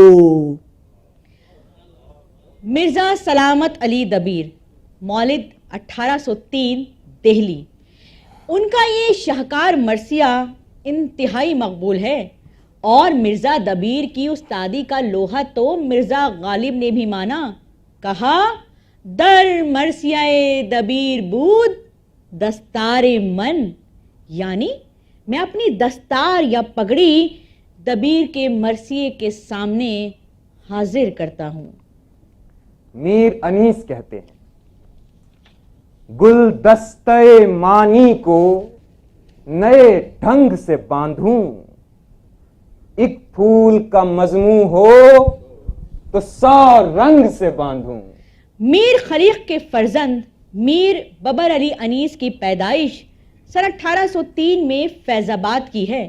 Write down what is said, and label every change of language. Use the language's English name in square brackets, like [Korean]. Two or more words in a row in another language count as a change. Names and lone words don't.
[Urdu] مرزا سلامت علی دبیر، مولد 1803، دہلی. ان کا یہ شاہکار مرثیہ انتہائی مقبول ہے، اور مرزا دبیر کی استادی کا لوہا تو مرزا غالب نے بھی مانا. کہا [Persian] در مرثیہ دبیر بود دستار من، [Urdu] یعنی میں اپنی دستار یا پگڑی دبیر کے مرثیے کے سامنے حاضر کرتا ہوں. میر انیس کہتے ہیں گل دستہ مانی کو نئے ڈھنگ سے باندھوں. ایک پھول کا مضموں ہو تو 100 رنگ سے باندھوں. میر خلیق کے فرزند میر ببر علی انیس کی پیدائش سن 1803 میں فیض آباد کی ہے.